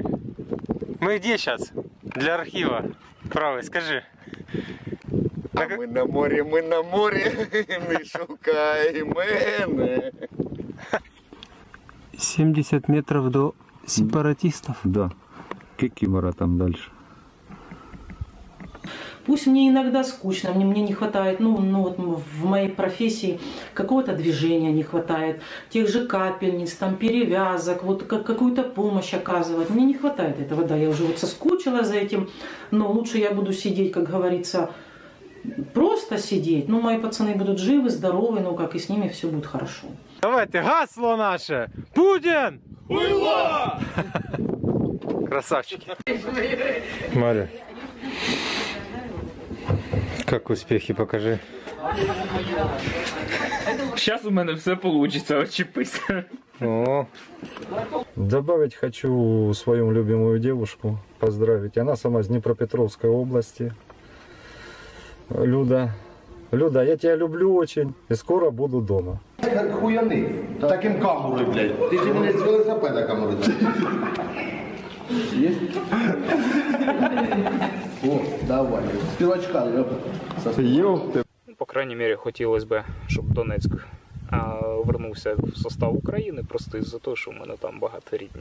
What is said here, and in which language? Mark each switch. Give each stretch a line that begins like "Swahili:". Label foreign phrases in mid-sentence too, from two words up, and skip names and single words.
Russian: Мы где сейчас? Для архива. Правый, скажи.
Ukrainian: А ми на морі, не шукай мене.
Russian: 70 метров до сепаратистов. Да. Кикимора там дальше. Пусть мне иногда скучно, мне не хватает, вот в моей профессии какого-то движения не хватает, тех же капельниц, там перевязок, вот какую-то помощь оказывать. Мне не хватает этого, да, я уже вот соскучилась за этим, но лучше я буду сидеть, как говорится, просто сидеть. Ну, мои пацаны будут живы, здоровы, как и с ними все будет хорошо. Давайте, гасло наше! Путин! Хуйло! Красавчики. Мария, как успехи, покажи.
Ukrainian: Зараз у мене все вийде, очіпися. О.
Russian: Добавить хочу свою любимую девушку, поздравить. Она сама из Днепропетровской области. Люда. Люда, я тебя люблю очень и скоро буду дома.
Ukrainian: Хуяни. Таким камурою, блядь. Ти ж мене з велосипеда камурою. Є? О, давай. Співачка,
Russian: Ёпты.
Ukrainian: По крайній мірі, хотілося б, щоб Донецьк вернувся в состав України, просто із-за того, що в мене там багато рідні.